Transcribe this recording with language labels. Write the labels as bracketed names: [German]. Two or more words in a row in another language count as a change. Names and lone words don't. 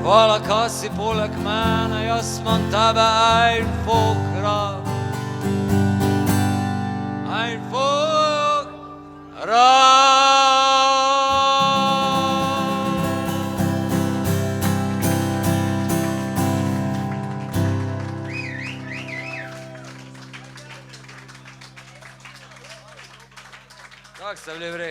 [Slovenian] Hvala, kaj si poleg mene, jaz imam tebe [German] einfach rad. Einfach rad. [Slovenian] Kako ste bili vrej?